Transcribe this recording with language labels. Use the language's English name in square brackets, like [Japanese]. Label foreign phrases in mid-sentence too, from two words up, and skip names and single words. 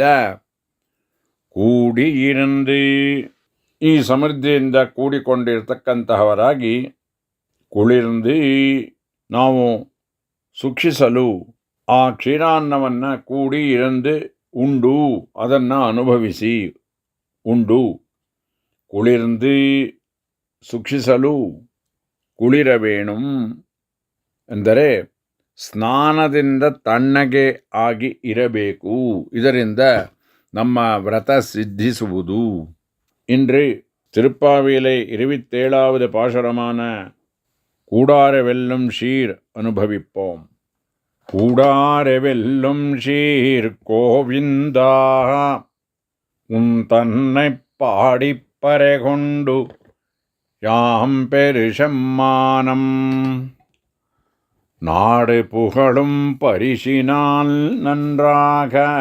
[Tamil] கூடி இருந்து, [Kannada] ಈ ಸಮೃದ್ಧಿಯಿಂದ ಕೂಡಿಕೊಂಡಿರತಕ್ಕಂತಹವರಾಗಿ, ಕುಳಿರ್ದು ನಾವು ಸುಖಿಸಲು ಆ ಕ್ಷೀರಾನ್ನವನ್ನು [Tamil] கூடி இருந்து [Kannada] ಉಂಡು, ಅದನ್ನು ಅನುಭವಿಸಿ ಉಂಡು, ಕುಳಿರ್ದು ಸುಖಿಸಲು ಕುಳಿರವೇಣು ಎಂದರೆ ಸ್ನಾನದಿಂದ ತಣ್ಣಗೆ ಆಗಿ ಇರಬೇಕು. ಇದರಿಂದ ನಮ್ಮ ವ್ರತ ಸಿದ್ಧಿಸುವುದು. [Tamil] இன்று திருப்பாவிலை 27வது பாசுரமான கூடார வெல்லும் ஷீர் அனுபவிப்போம். கூடார வெல்லும் ஷீர் கோவிந்தா, உன் தன்னை பாடிப்பறை கொண்டு யாம் பெருசம்மானம், நாடு புகழும் பரிசினால் நன்றாக,